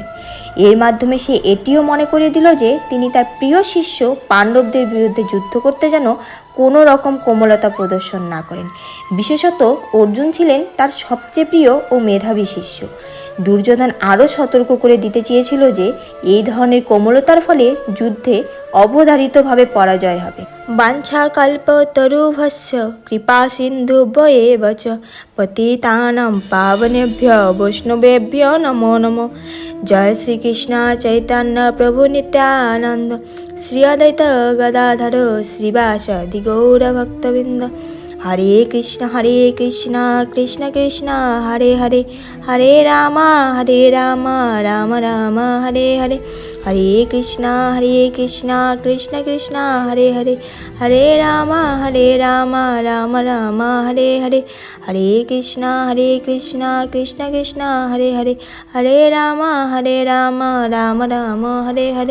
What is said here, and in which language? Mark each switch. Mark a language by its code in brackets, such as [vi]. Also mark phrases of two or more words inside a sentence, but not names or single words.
[bn] এর মাধ্যমে সে এটিও মনে করিয়ে দিল যে তিনি তার প্রিয় শিষ্য পাণ্ডবদের বিরুদ্ধে যুদ্ধ করতে যেন কোনো রকম কোমলতা প্রদর্শন না করেন। বিশেষত অর্জুন ছিলেন তার সবচেয়ে প্রিয় ও মেধাবী শিষ্য। দুর্যোধন আরও সতর্ক করে দিতে চেয়েছিল যে এই ধরনের কোমলতার ফলে যুদ্ধে অবধারিতভাবে পরাজয় হবে। [sa] বাঞ্ছা কল্পতরুভ্যশ্চ কৃপা সিন্ধুভ্যেব চ পতিতানাং পাবনেভ্যো বৈষ্ণবেভ্যো নমো নমঃ। জয় শ্রীকৃষ্ণ চৈতন্য প্রভু নিত্যানন্দ শ্রী অদ্বৈত গদাধর শ্রীবাসাদি গৌর ভক্তবৃন্দ। হরে কৃষ্ণ কৃষ্ণ কৃষ্ণ হরে হরে, হরে রাম রাম রাম হরে হরে, হরে কৃষ্ণ কৃষ্ণ কৃষ্ণ হরে হরে, হরে রাম রাম রাম হরে হরে, হরে কৃষ্ণ কৃষ্ণ কৃষ্ণ হরে হরে, হরে রাম রাম রাম হরে হরে।